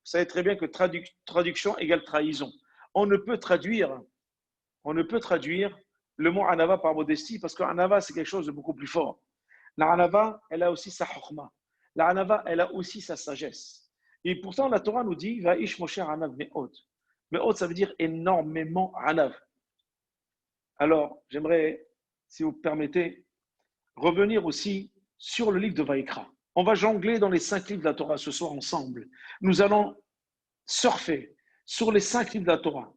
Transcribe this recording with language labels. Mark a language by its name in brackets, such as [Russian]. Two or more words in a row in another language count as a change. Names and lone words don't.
[French] savez très bien que traduction égale trahison. On ne peut traduire, on ne peut traduire le mot anava par modestie parce que anava, c'est quelque chose de beaucoup plus fort. La anava, elle a aussi sa chokhma. La anava, elle a aussi sa sagesse. Et pourtant, la Torah nous dit, [Hebrew] והאיש משה ענו מאד. Me'od, [French] ça veut dire énormément anav. Alors, j'aimerais, si vous permettez, revenir aussi sur le livre de Vaïkra. On va jongler dans les 5 livres de la Torah ce soir ensemble. Nous allons surfer sur les 5 livres de la Torah.